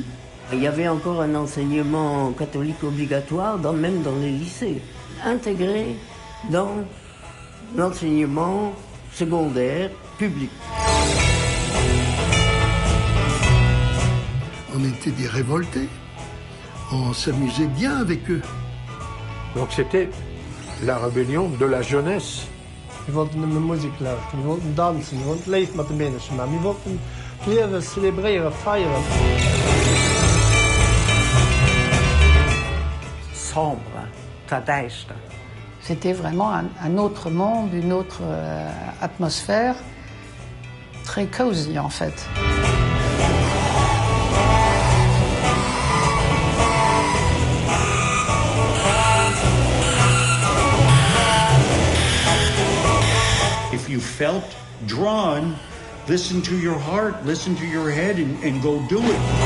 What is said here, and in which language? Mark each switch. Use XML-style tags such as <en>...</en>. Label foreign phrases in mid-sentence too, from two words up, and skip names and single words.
<fr>Il y avait encore un enseignement catholique obligatoire, même dans les lycées, intégré dans l'enseignement secondaire public. On était des révoltés, on s'amusait bien avec eux. Donc c'était la rébellion de la jeunesse.</fr> <nl>We wilden de muziek luisteren, we wilden dansen, we wilden leven met de mensen, maar we wilden het leven celebreren, feieren.</nl> <fr>Sombre, duister. C'était vraiment un autre monde, une autre atmosphère, très cosy en fait.</fr> <en>If you felt drawn, listen to your heart, listen to your head, and go do it.</en>